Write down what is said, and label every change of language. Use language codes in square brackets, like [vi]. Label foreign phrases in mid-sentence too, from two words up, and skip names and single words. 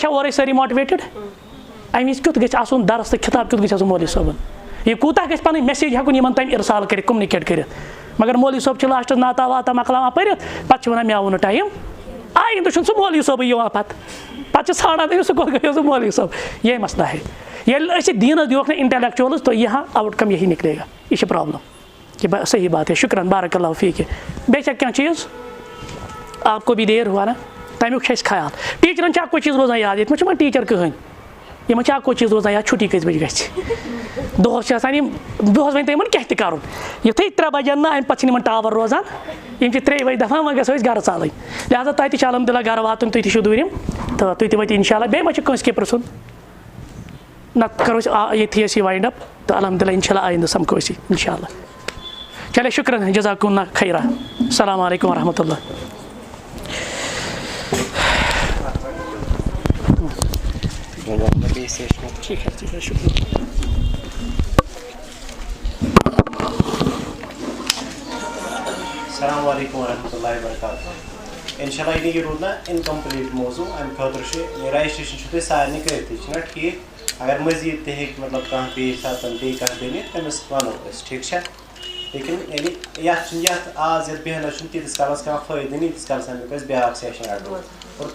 [ks] چھا اورے سٲری ماٹِویٹِڈ اَمہِ وِزِ کیُتھ گژھِ آسُن درس تہٕ خِطاب کیُتھ گژھِ آسُن مولوی صٲبن یہِ کوٗتاہ گژھِ پَنٕنۍ میسیج ہٮ۪کُن یِمن تام اِرسال کٔرِتھ کوٚمنِکیٹ کٔرِتھ مگر مولوی صٲب چھِ لاسٹَس ناتا واتا مۄکلاوان پٔرِتھ پَتہٕ چھِ وَنان مےٚ آو نہٕ ٹایم آیندٕ چھُنہٕ سُہ مولوی صٲبٕے یِوان پَتہٕ چھِ ژھانڈان تٔمِس سُہ کوٚت گٔیو سُہ مولوی صٲب [ur] یہی مسئلہ ہے [ks] ییٚلہِ أسۍ دیٖنَس دِوکھ نہٕ انٹلیکچوَلٕز [ur] تو یہاں آؤٹ کم یہی نکلے گا [ks] یہ چھِ پرابلم کہ [ur] صحیح بات ہے [ar] شکراً بارک اللہ فیک [ks] بیٚیہِ چھا کینٛہہ چیٖز [ur] آپ کو بھی دیر ہوا نا [ks] تمیُک چھِ اَسہِ خیال ٹیٖچرَن چھِ اَکوے چیٖز روزان یاد ییٚتہِ ما چھُ یِمَن ٹیٖچَر کٕہٕنۍ یِمَن چھِ اَکوے چیٖز روزان یاد چھُٹی کٔژِ بَجہِ گژھِ دۄہَس چھِ آسان یِم دۄہَس وۄنۍ تۄہہِ یِمَن کیٛاہ تہِ کَرُن یُتھُے 3 بَجن نا اَمہِ پَتہٕ چھِنہٕ یِمَن ٹاوَر روزان یِم چھِ 3 بَجہِ دَپان وۄنۍ گژھو أسۍ گَرٕ ژالٕنۍ لہذا تۄہہِ تہِ چھُ الحمدُاللہ گَرٕ واتُن تُہۍ تہِ چھِو دوٗرِم تہٕ تُہۍ تہِ وٲتِو اِنشاء اللہ بیٚیہِ ما چھُ کٲنٛسہِ کینٛہہ پِرٛژھُن نَتہٕ کَرو أسۍ ییٚتھی أسۍ یہِ [en] wind up [ks] تہٕ الحمدُاللہ اِنشاء اللہ آیندٕ سَمکھو أسۍ اِنشاء اللہ چلے شُکرًا [ar] جزاکُم اللہ خیرا السلام علیکم ورحمۃ اللہ [ur] ٹھیک ہے شکریہ [ar] السلام علیکم ورحمۃ اللہ وبرکاتہ انشاء اللہ [ks] یہ روٗد نا اِنکَمپٕلیٖٹ موضوٗع اَمہِ خٲطرٕ چھُ یہِ رجسٹریشن چھُ تۄہہِ سارنٕے کٔرِتھٕے چھُنہ ٹھیٖک اگر مٔزیٖد تہِ ہیٚکہِ مطلب کانٛہہ بیٚیہِ ساتہٕ بیٚیہِ کانٛہہ بٔنِتھ تٔمِس وَنو أسۍ ٹھیٖک چھا لیکِن یعنی یَتھ چھُنہٕ یَتھ آز یَتھ بیٚہنَس چھُنہٕ تیٖتِس کالَس کانٛہہ فٲیدٕ نہٕ ییٖتِس کالَس اَمیُک أسۍ بیٛاکھ سیشَن رَٹو اور